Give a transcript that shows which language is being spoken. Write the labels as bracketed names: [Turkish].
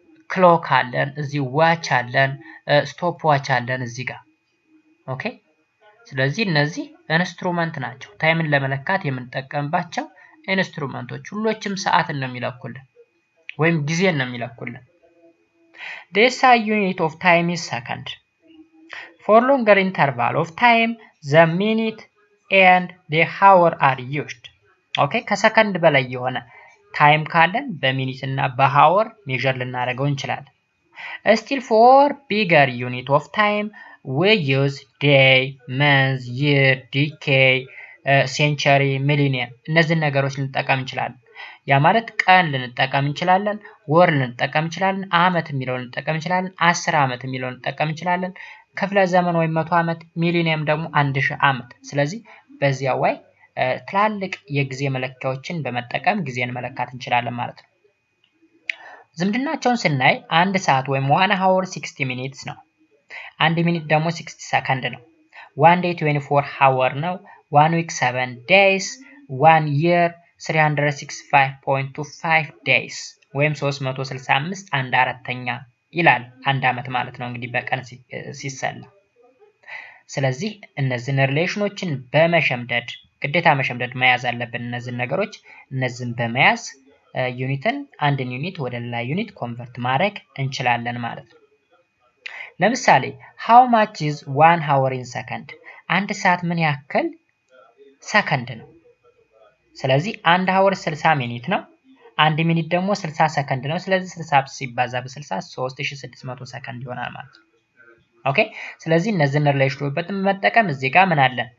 [Amharic] ክሎክ አለን፣ እዚህ ዋች አለን፣ ስቶፕ ዋች አለን እዚህ ጋር ኦኬ። ስለዚህ እነዚህ ኢንስትሩመንት ናቸው ታይምን ለመለካት የምንጠቀምባቸው ኢንስትሩመንቶች። ሁሎችም ሰዓትን ነው የሚለኩልን ወይም ጊዜን ነው የሚለኩልን። [English] The SI unit of time is second. For longer interval of time, the minute and the hour are used. [Amharic] ኦኬ ከሰከንድ በላይ የሆነ ታይም ካለን በሚኒት እና በሃወር ሜዠር ልናደርገው እንችላለን። [English] Still for bigger unit of time, we use day, month, year, decade, century, millennium. [Amharic] እነዚህ ነገሮች ልንጠቀም እንችላለን። ያ ማለት ቀን ልንጠቀም እንችላለን፣ ወር ልንጠቀም እንችላለን፣ አመት የሚለውን ልንጠቀም እንችላለን፣ 10 አመት የሚለውን ልንጠቀም እንችላለን፣ ክፍለ ዘመን ወይም 100 አመት፣ ሚሊኒየም ደግሞ 1000 አመት። ስለዚህ በዚያ ወይ ትላልቅ የጊዜ መለኪያዎችን በመጠቀም ጊዜን መለካት እንችላለን ማለት ነው። ዝምድናቸውን ስናይ 1 ሰዓት ወይም [English] 1 hour 60 minutes [Amharic] ነው። 1 ሚኒት ደግሞ 60 ሰከንድ ነው። [English] 1 day 24 hour [Amharic] ነው። [English] 1 week 7 days፣ 1 year 365.25 days [Amharic] ወይም 365 1/4ኛ ይላል። አንድ አመት ማለት ነው እንግዲህ በቀን ሲሰላ። ስለዚህ እነዚህን ሪሌሽኖችን በመሸምደድ ግዴታ መሸምደድ መያዝ አለብን። እነዚህን ነገሮች እነዚህን በመያዝ ዩኒትን አንድን ዩኒት ወደ ሌላ ዩኒት ኮንቨርት ማድረግ እንችላለን ማለት ነው። ለምሳሌ [English] how much is 1 hour in second? [Amharic] አንድ ሰዓት ምን ያክል ሰከንድ ነው? ስለዚህ 1 hour 60 ሚኒት ነው። 1 ሚኒት ደግሞ 60 ሰከንድ ነው። ስለዚህ 60 ሲባዛ በ60 3600 ሰከንድ ይሆናል ማለት ነው። ኦኬ ስለዚህ እነዚህን ሪሌሽኖች በመጠቀም እዚህ ጋር ምን አለ?